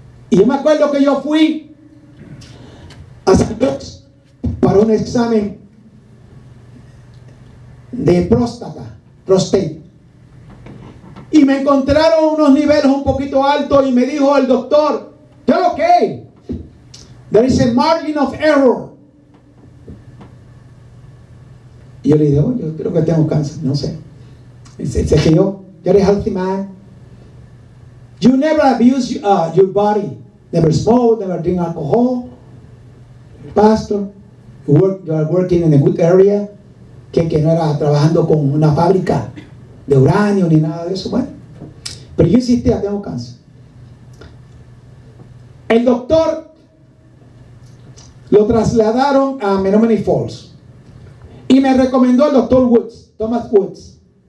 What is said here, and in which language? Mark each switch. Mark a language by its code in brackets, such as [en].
[es] Y yo me acuerdo que yo fui a San Luis para un examen de prostate. Y me encontraron unos niveles un poquito altos y me dijo el doctor: [en] you're okay. There is a margin of error. [es] Y yo le dije: oh, yo creo que tengo cáncer, no sé. Dice que [en] you're a healthy man. You never abuse your body. Never smoke, never drink alcohol. Pastor, you are working in a good area. [es] Que no era trabajando con una fábrica de uranio ni nada de eso. Bueno, pero yo insistía: tengo cáncer. El doctor lo trasladaron a Menominee Falls y me recomendó el doctor Woods, Thomas Woods.